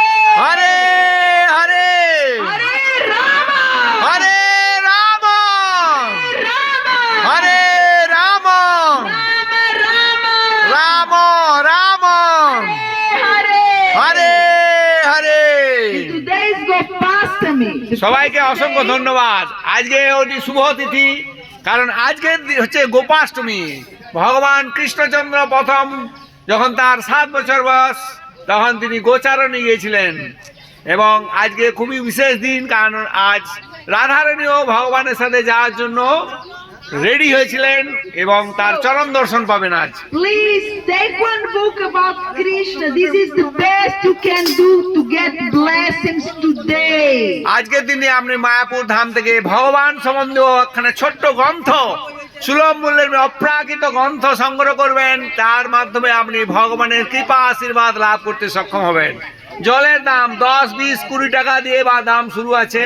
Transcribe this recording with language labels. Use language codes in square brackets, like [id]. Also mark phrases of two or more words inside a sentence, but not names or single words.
[bn] হরে হরে, Hare Rama, হরে রাম, Rama, হরে রাম, Rama, Rama, রাম রাম, Hare হরে হরে। [en] Today's Gopastami. [bn] সবাইকে অসংখ্য ধন্যবাদ। আজকে অতি শুভ তিথি, কারণ আজকে হচ্ছে গোপাষ্টমী। ভগবান কৃষ্ণচন্দ্র প্রথম যখন তার 7 বছর বয়স তখন তিনি গোচারণে গিয়েছিলেন, এবং আজকে খুবই বিশেষ দিন, কারণ আজ রাধারানীও ভগবানের সাথে যাওয়ার জন্য রেডি হয়েছিলেন এবং তার চরণ দর্শন পাবেন আজ। [en] Please take one book about Krishna. This is the best you can do to get blessings today. [bn] আজকের দিনে আপনি মায়াপুর ধাম থেকে ভগবান সম্বন্ধে একখানা ছোট্ট গ্রন্থ, সুলভ মূল্যের অপ্রাকৃত গ্রন্থ সংগ্রহ করবেন। তার মাধ্যমে আপনি ভগবানের কৃপা আশীর্বাদ লাভ করতে সক্ষম হবেন। জলের দাম 10, 20, 20 টাকা দিয়ে বা দাম শুরু আছে।